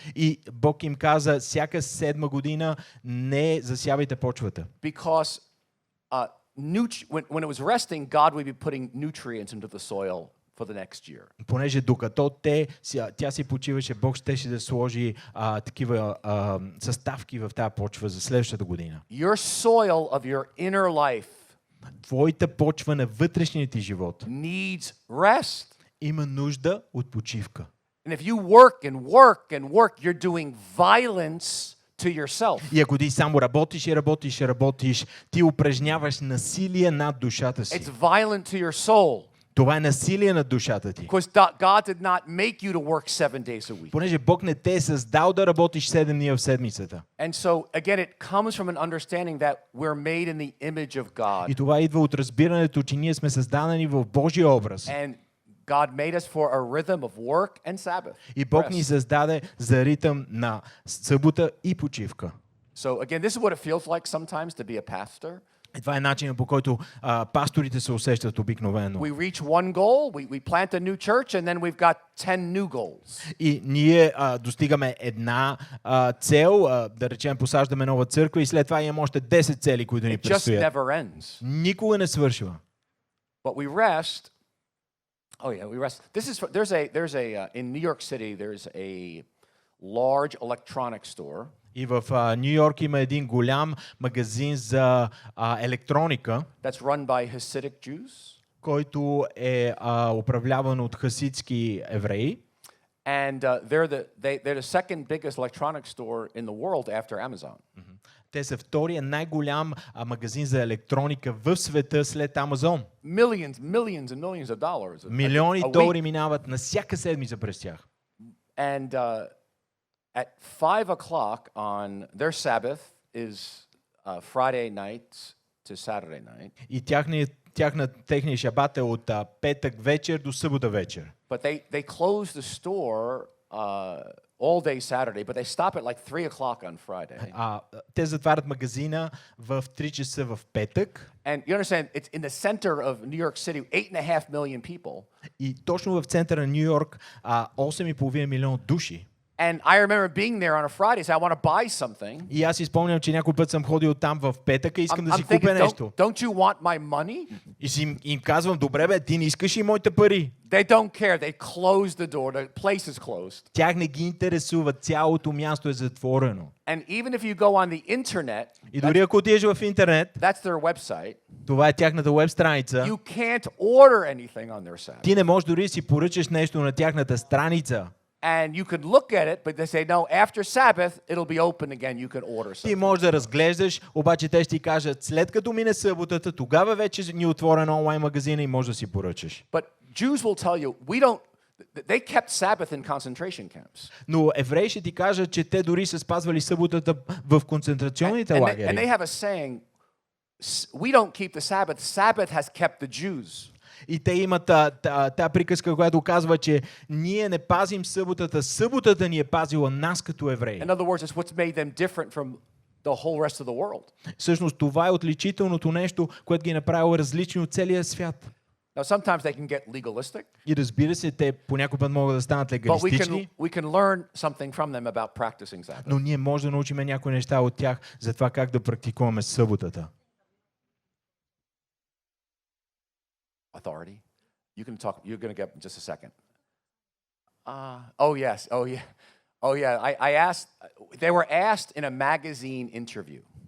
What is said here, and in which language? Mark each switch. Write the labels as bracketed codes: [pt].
[bg] И Бог им каза, всяка 7 година не засявайте почвата. [en] Because when it was resting, God would be putting nutrients into the soil for the next year. [bg] Понеже докато тя си почиваше, Бог щеше да сложи такива съставки в тази почва за следващата година. [en] Your soil of your inner life [bg] Твоята почва на вътрешния ти живот [en] needs rest. [bg] има нужда от почивка. [en] And if you work and work and work, you're doing violence to yourself. [bg] И ако ти само работиш и работиш и работиш, ти упражняваш насилие над душата си. [en] It's violent to your soul. [bg] Това е насилие над душата ти. [en] Because God did not make you to work 7 days a week. [bg] Понеже Бог не те е създал да работиш 7 дни в седмицата. [en] And so, again, it comes from an understanding that we're made in the image of [bg] И [en] God. [bg] това идва от разбирането, че ние сме създадени в Божия образ. [en] And God made us for a rhythm of work and Sabbath. [bg] И Бог ни създаде за ритъм на събота и почивка. [en] So, again, this is what it feels like sometimes to be a pastor. [bg] И това е начинът, по който пасторите се усещат обикновено. [en] We reach one goal, we plant a new church, and then we've got 10 new goals. [bg] И ние достигаме една цел, да речем посаждаме нова църква и след това имаме още 10 цели, които ни [en] It just [bg] предстоят. [en] never ends. [bg] Никога не свършва. [en] But we rest. Oh yeah, we rest. There's a in New York City there's a large electronic store. [bg] И в Ню Йорк има един голям магазин за електроника, [en] That's run by Hasidic Jews. [bg] който е управляван от хасидски евреи. [en] And they're the second biggest electronic store in the world after Amazon. [bg] Те са втория най-голям магазин за електроника в света след Амазон. [en] Millions and millions of dollars. [bg] Милиони [en] a week. [bg] долари минават на всяка седмица през тях. [en] And at 5 o'clock on their Sabbath is Friday night to Saturday night. [bg] И техния шабат е от петък вечер до събота вечер. [en] But they close the store all day Saturday, but they stop at like 3 o'clock on Friday. [bg] Те затварят магазина в 3 часа в петък. [en] And you understand, it's in the center of New York City, 8.5 million people. [bg] И точно в центъра на Ню Йорк 8,5 милиона души. [en] And I remember being there on a Friday, so I want to buy something. [bg] И аз си спомням, че някой път съм ходил там в петък и искам да [en] I'm [bg] си [en] thinking, [bg] купя нещо. [en] don't you want my money? [bg] И си им казвам, добре бе, ти не искаш и моите пари. [en] They don't care. They close the door. The place is closed. [bg] Тях не ги интересува, цялото място е затворено. [en] And even if you go on the internet, [bg] И дори ако отидеш в интернет, [en] that's their website, [bg] това е тяхната веб страница, [en] you can't order anything on their site. [bg] ти не можеш дори да си поръчаш нещо на тяхната страница. [en] And you could look at it, but they say, no, after Sabbath, it'll be open again. You can order [bg] Ти [en] something. [bg] можеш да разглеждаш, обаче те ще ти кажат, след като мине съботата, тогава вече ни е отворен онлайн магазина и можеш да си поръчаш. [en] But Jews will tell you, we don't, they kept Sabbath in concentration camps. [bg] Но евреи ще ти кажат, че те дори са спазвали съботата в концентрационните [en] And [bg] лагери. [en] they have a saying, we don't keep the Sabbath. Sabbath has kept the Jews. [bg] И те имат тази приказка, която казва, че ние не пазим съботата, съботата ни е пазила нас като евреи. [en] In other words, it's what's made them different from the whole rest of the world. [bg] Всъщност това е отличителното нещо, което ги е направило различни от целия свят. [en] Now, sometimes they can get legalistic, [bg] И разбира се, те понякога път могат да станат [en] but [bg] легалистични, [en] we can learn something from them about practicing Sabbath. [bg] но ние може да научим някои неща от тях за това как да практикуваме съботата. [en] Authority. You can talk. You're going to get in just a second. Oh yes. Oh yeah. I asked. They were asked in a magazine interview.